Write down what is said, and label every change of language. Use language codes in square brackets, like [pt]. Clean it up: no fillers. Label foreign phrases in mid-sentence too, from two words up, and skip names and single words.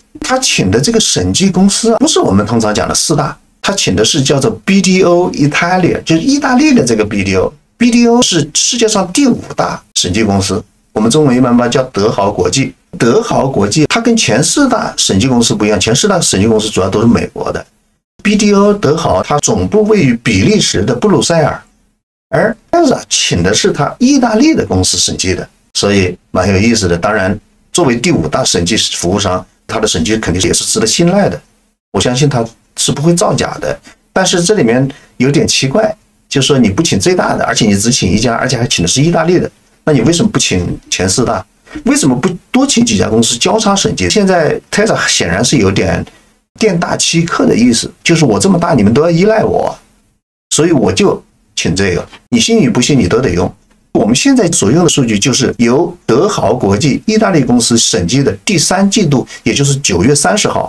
[zh] 他請的這個審計公司不是我們通常講的四大，他請的是叫做 BDO Italia， 就是意大利的這個 BDO。BDO 是世界上第5大審計公司，我們中文一般把它叫德豪國際。德豪國際它跟前4大審計公司不一樣，前4大審計公司主要都是美國的。BDO 德豪它總部位於比利時的布魯塞爾。而 Tesla 請的是他意大利的公司審計的，所以蠻有意思的。當然，作為第5大審計服務商，他的審計肯定也是值得信賴的。我相信他是不會造假的。但是這裡面有點奇怪，就是說你不請最大的，而且你只請一家，而且還請的是意大利的，那你為什麼不請前4大？為什麼不多請幾家公司交叉審計？現在 Tesla 顯然是有點店大欺客的意思，就是我這麼大，你們都要依賴我，所以我就請這個，你信與不信你都得用。我們現在所用的數据就是由德豪國際意大利公司審計的第3季度，也就是9月30號。